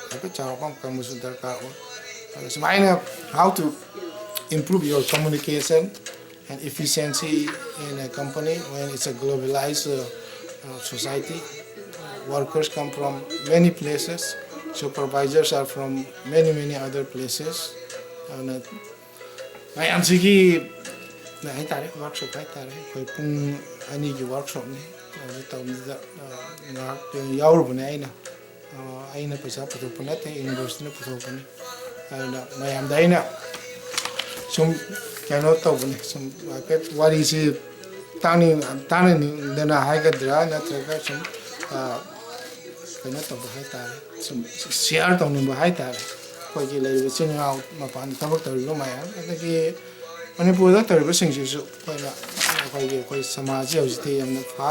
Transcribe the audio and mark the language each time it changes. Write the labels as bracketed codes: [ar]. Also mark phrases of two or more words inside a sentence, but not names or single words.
[en] How to improve your communication and efficiency in a company when it's a globalized society. Workers come from many places, supervisors are from many other places. [mni] And ꯃꯌꯥꯝꯁꯤꯒꯤ ꯍꯥꯏꯇꯥꯔꯦ ꯋꯥꯔꯛꯁꯣꯞ ꯍꯥꯏꯇꯥꯔꯦ ꯑꯩꯈꯣꯏ ꯄꯨꯡ 2ꯒꯤ ꯋꯥꯔꯛꯁꯣꯞꯅꯤ ꯑꯗꯨ ꯇꯧꯕꯗ ꯉꯥꯏꯍꯥꯛ ꯌꯥꯎꯔꯨꯕꯅꯦ ꯑꯩꯅ ꯄꯩꯁꯥ ꯄꯨꯊꯣꯛꯄ ꯅꯠꯇꯦ ꯌꯨꯅꯤꯚꯔꯁꯤꯇꯤꯅ ꯄꯨꯊꯣꯛꯄꯅꯤ ꯑꯗꯨꯅ ꯃꯌꯥꯝꯗ ꯑꯩꯅ ꯁꯨꯝ ꯀꯩꯅꯣ ꯇꯧꯕꯅꯤ ꯁꯨꯝ ꯍꯥꯏꯐꯦꯠ ꯋꯥꯔꯤꯁꯤ ꯇꯥꯅꯅꯤꯡꯗꯅ ꯍꯥꯏꯒꯗ꯭ꯔꯥ ꯅꯠꯇ꯭ꯔꯒ ꯁꯨꯝ ꯀꯩꯅꯣ ꯇꯧꯕ ꯍꯥꯏꯇꯥꯔꯦ ꯁꯨꯝ ꯁꯤꯌꯥꯔ ꯇꯧꯅꯤꯡꯕ ꯍꯥꯏꯇꯥꯔꯦ ꯑꯩꯈꯣꯏꯒꯤ ꯂꯩꯔꯤꯕ ꯏꯆꯤꯟ ꯏꯅꯥꯎ ꯃꯄꯥꯟꯗ ꯊꯕꯛ ꯇꯧꯔꯤꯕ ꯃꯌꯥꯝ ꯑꯗꯒꯤ ꯃꯅꯤꯄꯨꯔꯗ ꯇꯧꯔꯤꯕꯁꯤꯡꯁꯤꯁꯨ ꯑꯩꯈꯣꯏ ꯁꯃꯥꯖꯁꯤ ꯍꯧꯖꯤꯛꯇꯤ ꯌꯥꯝꯅ